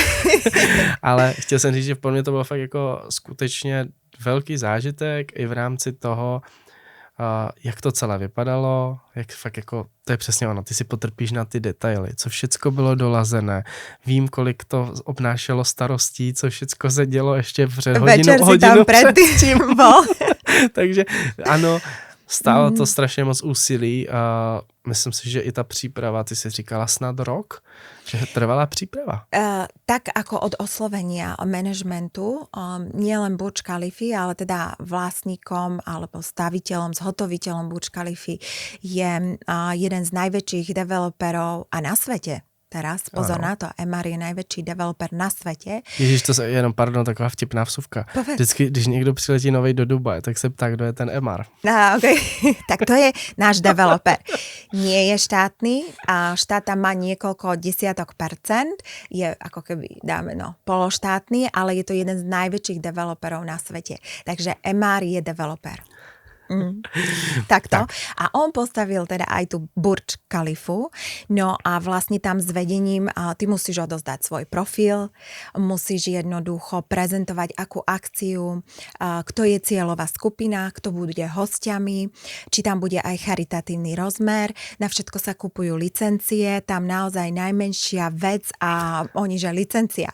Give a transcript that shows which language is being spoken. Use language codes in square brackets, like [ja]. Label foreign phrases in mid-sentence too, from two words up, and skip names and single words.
[cs] Ale chtěl jsem říct, že pro mě to bylo fakt jako skutečně velký zážitek i v rámci toho, jak to celé vypadalo, jak fakt jako, to je přesně ono, ty si potrpíš na ty detaily, co všecko bylo dolazené, vím, kolik to obnášelo starostí, co všecko se dělo ještě před hodinu tam předtím bol. Takže ano, stálo to strašně moc úsilí a myslím si, že i ta příprava, ty si říkala snad rok, že trvala příprava. [sk] Tak ako od oslovenia manažmentu, nie len Burj Khalifa, ale teda vlastníkom alebo staviteľom, zhotoviteľom Burj Khalifa je jeden z najväčších developerov a na svete. Teraz, pozor na to, Emaar je najväčší developer na světě. [cs] Ježíš, to se jenom, pardon, taková vtipná vsuvka. Vždycky, když někdo přiletí novej do Dubaje, tak se ptá, kdo je ten Emaar. Okay. Tak to je náš developer. [sk] Nie je štátny a štát tam má niekoľko desiatok percent, je ako keby, dáme pološtátny, ale je to jeden z najväčších developerov na svete. Takže Emaar je developer. Takto. A on postavil teda aj tú Burj Khalifu, no a vlastne tam s vedením ty musíš odozdať svoj profil, musíš jednoducho prezentovať akú akciu, kto je cieľová skupina, kto bude hostiami, či tam bude aj charitatívny rozmer, na všetko sa kupujú licencie, tam naozaj najmenšia vec a oni, že licencia.